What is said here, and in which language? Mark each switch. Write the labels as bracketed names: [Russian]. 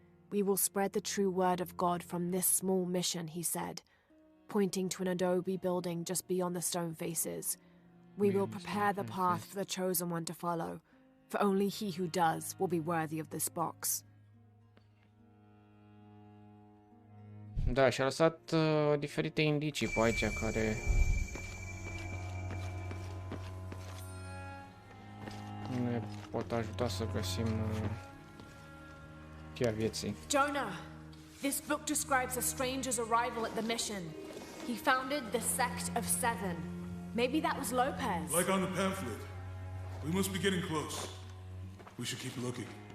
[English] We will spread the true word of God from this small mission, he said, pointing to an adobe building just beyond the stone faces. We will prepare the path for the chosen one to follow, for only he who does will be worthy of this box. [Romanian] Da, și-a lăsat diferite indicii pe aici care ne pot ajuta să găsim cheia vieții. [English] Jonah, this book describes a stranger's arrival at the mission. He founded the sect of 7. Maybe that was Lopez. Like on the pamphlet. We must be getting close. We should keep looking.